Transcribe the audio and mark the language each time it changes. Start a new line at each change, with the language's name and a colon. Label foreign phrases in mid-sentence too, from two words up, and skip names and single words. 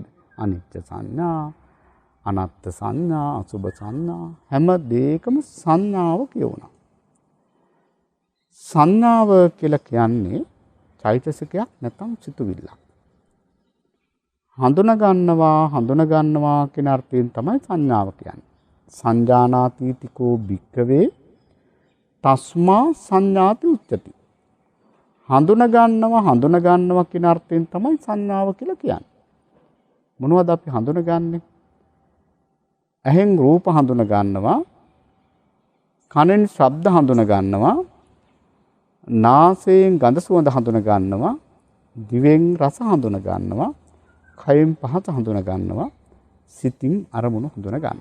Sinhala: අනිත්‍ය සංඥා, අනත්ත් සංඥා, අසුභ සංඥා හැම දෙයකම සංඥාව කියුණා. සංඥාව කියලා කියන්නේ චෛතසිකයක් නැත්නම් සිතුවිල්ලක්. හඳුනා කියන අර්ථයෙන් තමයි සංඥාව කියන්නේ.
Pali: සංජානාතීතිකෝ භික්ඛවේ තස්මා සංඥාති උච්චති.
Sinhala: හඳුනා කියන අර්ථයෙන් තමයි සංඥාව කියලා කියන්නේ. මොනවද අපි හඳුනගන්නේ? ඇහෙන් රූප හඳුනගන්නවා, කනෙන් ශබ්ද හඳුනගන්නවා, නාසයෙන් ගඳ සුවඳ හඳුනගන්නවා, දිවෙන් රස හඳුනගන්නවා, කයෙන් පහස හඳුනගන්නවා, සිතින් අරමුණු හඳුනගන්නවා.